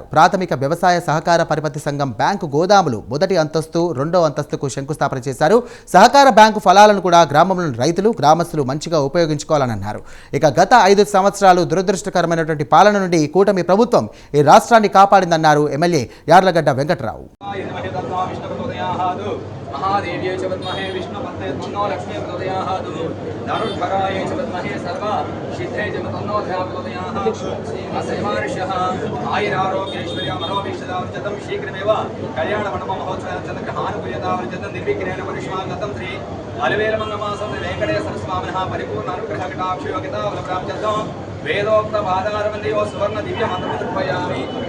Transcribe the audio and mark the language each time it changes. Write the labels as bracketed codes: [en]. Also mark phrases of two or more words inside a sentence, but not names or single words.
[te] ప్రాథమిక వ్యవసాయ సహకార పరిపత్తి సంఘం బ్యాంకు గోదాములు మొదటి అంతస్తు, రెండో అంతస్తుకు శంకుస్థాపన చేశారు. సహకార బ్యాంకు ఫలాలను కూడా గ్రామంలోని రైతులు, గ్రామస్తులు మంచిగా ఉపయోగించుకోవాలని అన్నారు. ఇక గత 5 సంవత్సరాలు దురదృష్టకరమైనటువంటి పాలన నుండి కూటమి ప్రభుత్వం ఈ రాష్ట్రాన్ని కాపాడిందన్నారు ఎమ్మెల్యే యార్లగడ్డ వెంకటరావు. [sa] महादेव्यै च विद्महे विष्णुपत्न्यै तन्नो लक्ष्मी प्रचोदयात् धनुर्धरायै च विद्महे सर्वा सिद्धे च तन्नो प्रचोदयात् अस्यमार्षः आयुरारोग्यैश्वर्य मनोभीष्टदावर्जतं शीघ्रमेव कल्याणमण्डपमहोत्सवं चन्द्रग्रहानुकूल्यतावर्जतं निर्विघ्नेन परिष्मागतं श्री अलवेलमङ्गमासं वेङ्कटेश्वर स्वामिनः परिपूर्ण अनुग्रहकटाक्षयोगितावलप्राप्त्यर्थं वेदोक्तपादारवन्दयो सुवर्ण दिव्यमन्त्रमुद्रयामि